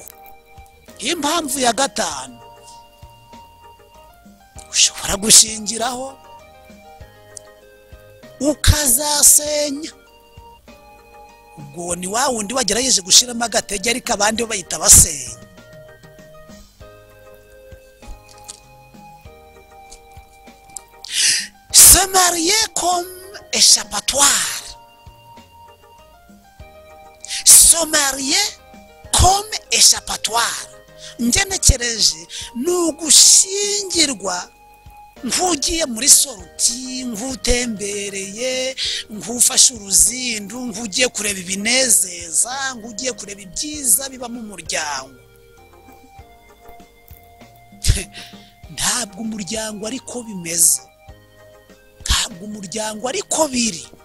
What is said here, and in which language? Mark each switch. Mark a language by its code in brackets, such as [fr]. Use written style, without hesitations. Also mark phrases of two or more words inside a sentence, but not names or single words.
[rw] Impamvu ya gatanu, ushobora gushingiraho ukazasenya. Ubwo ni wa wundi wagerageje gushiramo agatege, ariko abandi bo bayita basenya. [fr] Se marier comme échappatoire, se marier comme échappatoire, [rw] ngenekereje n'ugushingirwa nk'ugiye muri soroti, nk'utembereye, nk'ufashe uruzindu, nk'ugiye kureba ibinezeza, nk'ugiye kureba ibyiza biba mu muryango. Ntabwo umuryango ariko bimeze, ntabwo umuryango ariko biri.